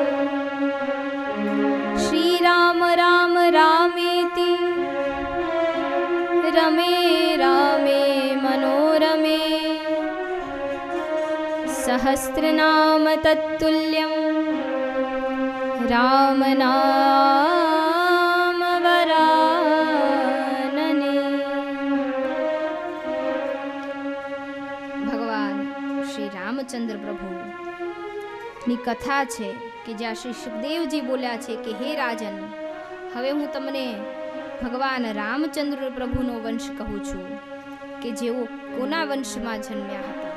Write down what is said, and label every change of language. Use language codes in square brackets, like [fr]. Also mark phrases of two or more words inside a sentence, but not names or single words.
[sa] श्रीराम राम रामेति रमे रामे मनोरमे सहस्रनाम तत्तुल्यं रामनाम वरानने। [gu] ભગવાન શ્રી રામચંદ્ર પ્રભુની કથા છે કે જ્યાં શ્રી સુખદેવજી બોલ્યા છે કે હે રાજન, હવે હું તમને ભગવાન રામચંદ્ર પ્રભુનો વંશ કહું છું કે જેઓ કોના વંશમાં જન્મ્યા હતા.